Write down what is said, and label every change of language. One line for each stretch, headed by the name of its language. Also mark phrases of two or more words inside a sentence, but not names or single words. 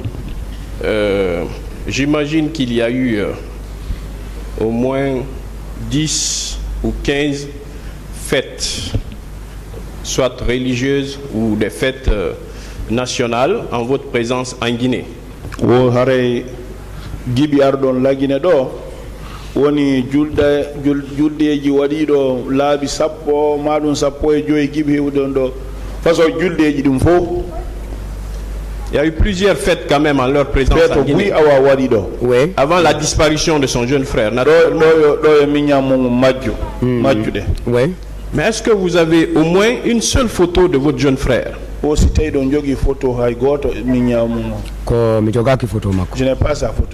French: J'imagine qu'il y a eu au moins 10 ou 15 fêtes, soit religieuses ou des fêtes nationales, en votre présence en Guinée.
Fula: Gibi ardon la Guinée do woni juldeji waɗiɗo laabi sappo maɗum sappo e joyi gibi hewɗon ɗo façon juldeji ɗum fof.
French: Il y a eu plusieurs fêtes quand même en leur présence en Guinée. Oui. Avant la disparition de son jeune frère. Oui. Mais est-ce que vous avez au moins une seule photo de votre jeune frère? Je n'ai pas sa photo.